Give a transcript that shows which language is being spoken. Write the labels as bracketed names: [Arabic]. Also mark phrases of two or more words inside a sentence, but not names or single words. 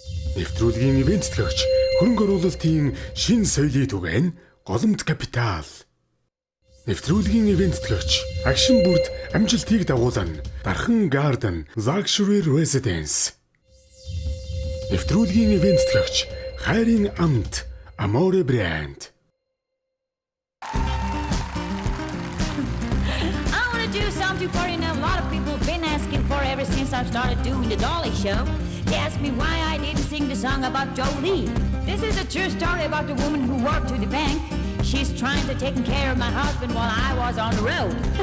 [Mongolian] Нэвтрүүлгийн ивент төлөгч хөрөнгө оруулалтын шинэ соёлыг түгээн голомт капитал. Нэвтрүүлгийн ивент төлөгч агшин бүрд амжилтыг дагуулan Дархан Garden Luxury Residence. Нэвтрүүлгийн ивент төлөгч хайрын амт Amore Brand. [English] Do something for you now. A lot of people have been asking for ever since I started doing the Dolly Show. They asked me why I didn't sing the song about Jolie. This is a true story about the woman who worked to the bank. She's trying to take care of my husband while I was on the road.